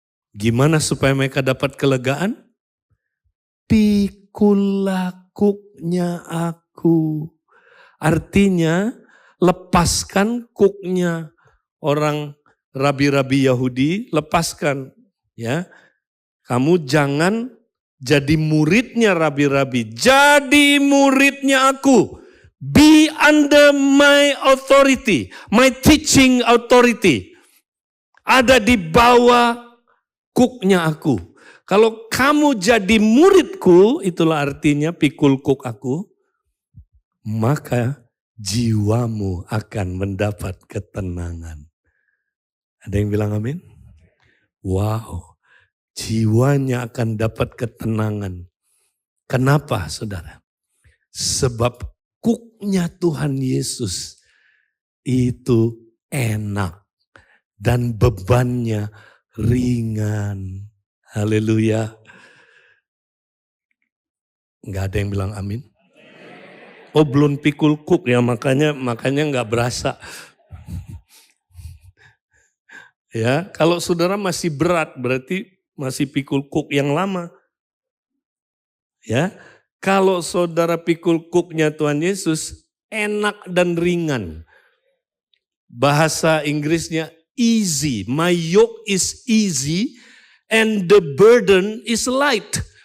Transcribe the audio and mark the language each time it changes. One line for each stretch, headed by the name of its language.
Indonesian: Gimana supaya mereka dapat kelegaan? Pikullah kuknya aku. Artinya lepaskan kuknya orang rabi-rabi Yahudi, lepaskan. Ya, kamu jangan jadi muridnya rabi-rabi, jadi muridnya aku.
English: Be under my authority, my teaching authority.
Indonesian: Ada di bawah kuknya aku. Kalau kamu jadi muridku, itulah artinya pikul kuk aku, maka jiwamu akan mendapat ketenangan. Ada yang bilang amin? Wow. Jiwanya akan dapat ketenangan. Kenapa, saudara? Sebab kuknya Tuhan Yesus itu enak dan bebannya ringan. Haleluya. Enggak ada yang bilang amin? Oh, belum pikul kuk ya, makanya enggak berasa. Ya, kalau saudara masih berat berarti masih pikul kuk yang lama. Ya, kalau saudara pikul kuknya Tuhan Yesus enak dan ringan. Bahasa Inggrisnya easy.
English: My yoke is easy and the burden is light.